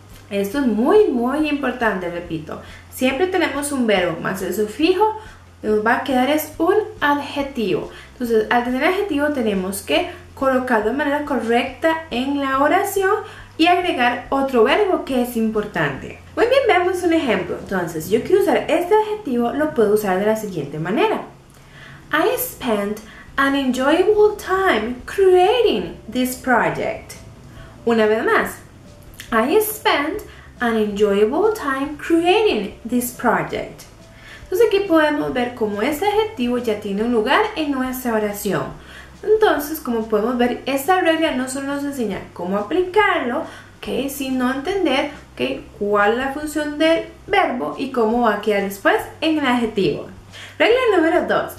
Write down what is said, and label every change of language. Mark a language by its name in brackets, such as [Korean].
[Spanish] Esto es muy importante, repito. Siempre tenemos un verbo más el sufijo, nos va a quedar es un adjetivo. Entonces, al tener adjetivo tenemos que colocarlo de manera correcta en la oración y agregar otro verbo que es importante. Muy bien, veamos un ejemplo. Entonces, si yo quiero usar este adjetivo, lo puedo usar de la siguiente manera. [English] I spent an enjoyable time creating this project. [Spanish] Una vez más. [English] I spent an enjoyable time creating this project. [Spanish] Entonces aquí podemos ver cómo este adjetivo ya tiene un lugar en nuestra oración. Entonces, como podemos ver, esta regla no solo nos enseña cómo aplicarlo, ¿okay?, sino entender, ¿okay?, cuál es la función del verbo y cómo va a quedar después en el adjetivo. Regla número 2.